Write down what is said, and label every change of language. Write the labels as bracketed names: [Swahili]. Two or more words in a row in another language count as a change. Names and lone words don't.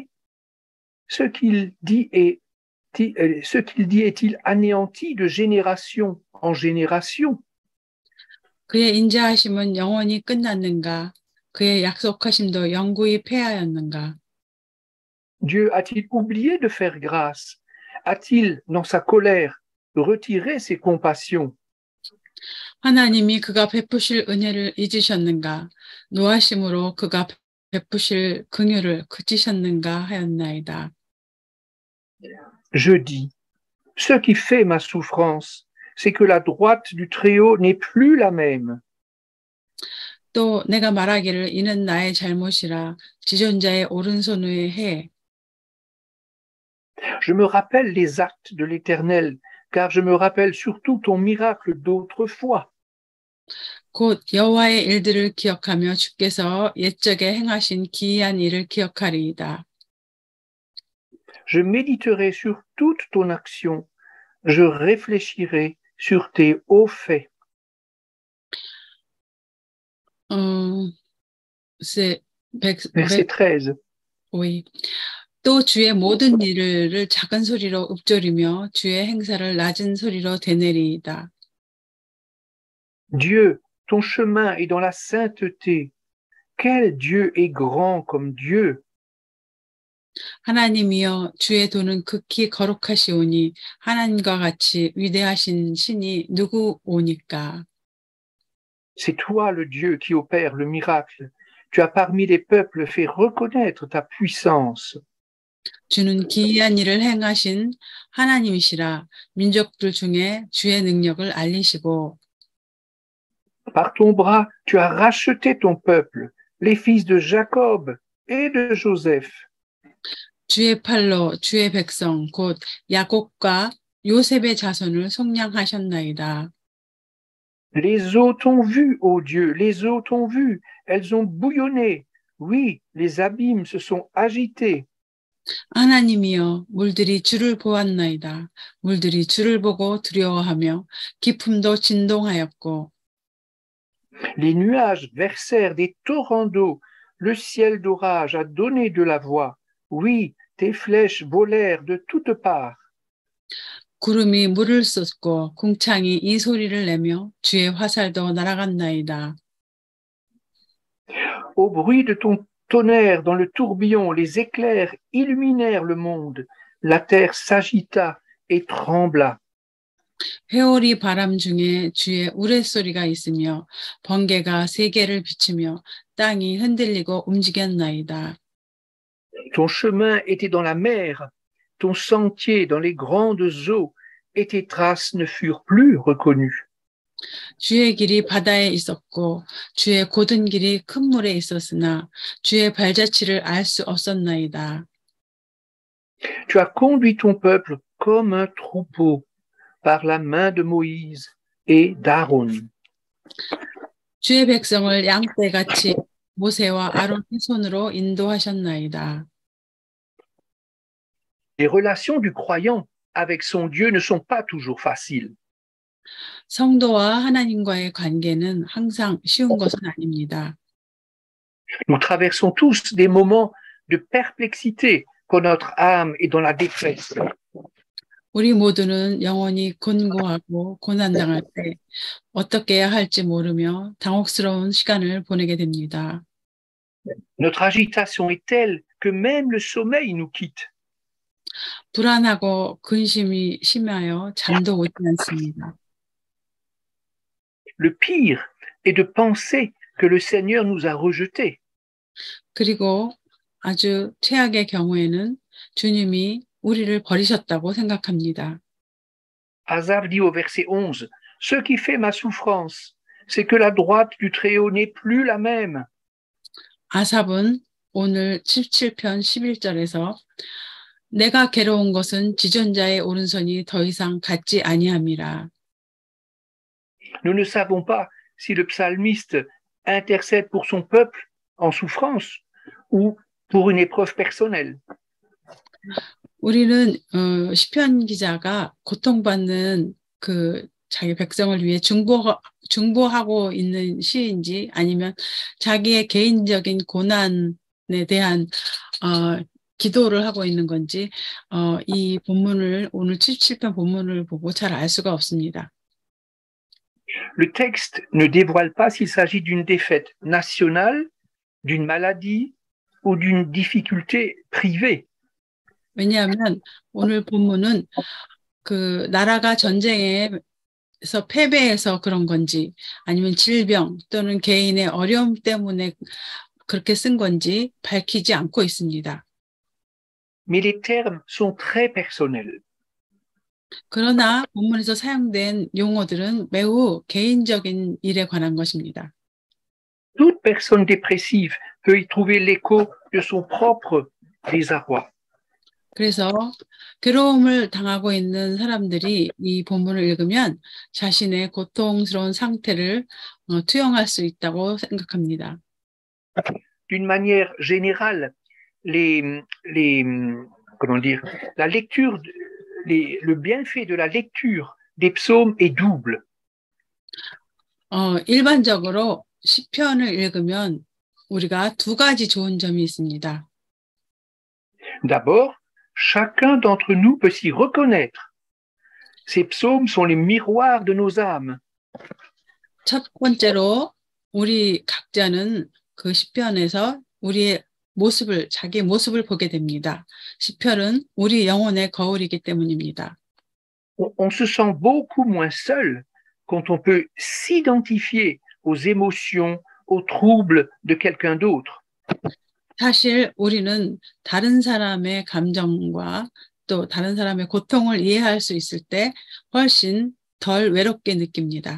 [French] Ce qu'il dit est-il anéanti de génération en génération? [Korean] 그의 인자하심은 영원히 끝났는가? 그의 약속하심도 영구히 폐하였는가? [French] Dieu a-t-il oublié de faire grâce? A-t-il, dans sa colère, retiré ses compassions? [Korean] 하나님이 그가 베푸실 은혜를 잊으셨는가? 노하심으로 그가 베푸실 긍휼을 그치셨는가 하였나이다. [French] Je dis, ce qui fait ma souffrance, c'est que la droite du Très-Haut n'est plus la même. [Korean] 또 내가 말하기를 이는 나의 잘못이라 지존자의 오른손의 해. [French] Je me rappelle les actes de l'Éternel, car je me rappelle surtout ton miracle d'autrefois. [Korean] 곧 여호와의 일들을 기억하며 주께서 옛적에 행하신 기이한 일을 기억하리이다. [French] Je méditerai sur toute ton action, je réfléchirai sur tes hauts faits. Verset 13. Oui. [Korean] 또 주의 모든 일을 작은 소리로 읊조리며 주의 행사를 낮은 소리로 되뇌리이다. [French] Dieu, ton chemin est dans la sainteté. Quel Dieu est grand comme Dieu? [Korean] 하나님이여 주의 도는 극히 거룩하시오니 하나님과 같이 위대하신 신이 누구오니까? [French] C'est toi le Dieu qui opère le miracle. Tu as parmi les peuples fait reconnaître ta puissance. [Korean] 주는 기이한 일을 행하신 하나님이시라 민족들 중에 주의 능력을 알리시고 [French] Par ton bras, tu as racheté ton peuple, les fils de Jacob et de Joseph. [Korean] 주의 팔로 주의 백성 곧 야곱과 요셉의 자손을 속량하셨나이다. [French] Les eaux t'ont vu, ô Dieu, les eaux t'ont vu, elles ont bouillonné. Oui, les abîmes se sont agités. [Korean] 하나님이여 물들이 주를 보았나이다. 물들이 주를 보고 두려워하며 깊음도 진동하였고 [French] Les nuages versèrent des torrents d'eau. Le ciel d'orage a donné de la voix. Oui, tes flèches volèrent de toutes parts. [Korean] 구름이 물을 쏟고 궁창이 이 소리를 내며 주의 화살도 날아갔나이다. [French] Au bruit de ton tonnerre dans le tourbillon, les éclairs illuminèrent le monde. La terre s'agita et trembla. [Korean] 회오리 바람 중에 주의 우레소리가 있으며 번개가 세계를 비추며 땅이 흔들리고 움직였나이다. [French] Ton chemin était dans la mer, ton sentier dans les grandes eaux, et tes traces ne furent plus reconnues. [Korean] 주의 길이 바다에 있었고 주의 곧은 길이 큰 물에 있었으나 주의 발자취를 알 수 없었나이다. [French] Tu as conduit ton peuple comme un troupeau par la main de Moïse et d'Aaron. [Korean] 주의 백성을 양떼같이 모세와 아론의 손으로 인도하셨나이다. [French] Les relations du croyant avec son Dieu ne sont pas toujours faciles. [Korean] 성도와 하나님과의 관계는 항상 쉬운 것은 아닙니다. [French] Nous traversons tous des moments de perplexité quand notre âme est dans la détresse. [Korean] 우리 모두는 영원히 곤고하고 고난당할 때 어떻게 해야 할지 모르며 당혹스러운 시간을 보내게 됩니다. [French] Notre agitation est telle que même le sommeil nous quitte. [Korean] 불안하고 근심이 심하여 잠도 오지 않습니다. [French] Le pire est de penser que le Seigneur nous a rejetés. [Korean] 그리고 아주 최악의 경우에는 주님이 우리를 버리셨다고 생각합니다. [French] Asaph dit au verset 11, « Ce qui fait ma souffrance, c'est que la droite du Très-Haut n'est plus la même. [Korean] 아삽은 오늘 17편 11절에서 내가 괴로운 것은 지존자의 오른손이 더 이상 같지 아니함이라. [French] Nous ne savons pas si le psalmiste intercède pour son peuple en souffrance ou pour une épreuve personnelle. [Korean] 우리는 시편 기자가 고통받는 그 자기 백성을 위해 중보하고 있는 시인지 아니면 자기의 개인적인 고난에 대한 기도를 하고 있는 건지 이 본문을 오늘 77편 본문을 보고 잘 알 수가 없습니다. [French] Le texte ne dévoile pas s'il s'agit d'une défaite nationale, d'une maladie ou d'une difficulté privée. [Korean] 왜냐하면 오늘 본문은 그 나라가 전쟁에서 패배해서 그런 건지 아니면 질병 또는 개인의 어려움 때문에 그렇게 쓴 건지 밝히지 않고 있습니다. [French] Mais les termes sont très personnels. [Korean] 그러나 본문에서 사용된 용어들은 매우 개인적인 일에 관한 것입니다. [French] Toute personne dépressive peut y trouver l'écho de son propre désarroi. [Korean] 그래서 괴로움을 당하고 있는 사람들이 이 본문을 읽으면 자신의 고통스러운 상태를 투영할 수 있다고 생각합니다. [French] D'une manière générale, comment dire, la lecture, le bienfait de la lecture des psaumes est double. [Korean] 일반적으로 시편을 읽으면 우리가 두 가지 좋은 점이 있습니다. [French] D'abord, chacun d'entre nous peut s'y reconnaître. Ces psaumes sont les miroirs de nos âmes. [Korean] 첫 번째로 우리 각자는 그 시편에서 우리의 모습을 자기 모습을 보게 됩니다. 시편은 우리 영혼의 거울이기 때문입니다. [French] On se sent beaucoup moins seul quand on peut s'identifier aux émotions, aux troubles de quelqu'un d'autre. [Korean] 사실 우리는 다른 사람의 감정과 또 다른 사람의 고통을 이해할 수 있을 때 훨씬 덜 외롭게 느낍니다.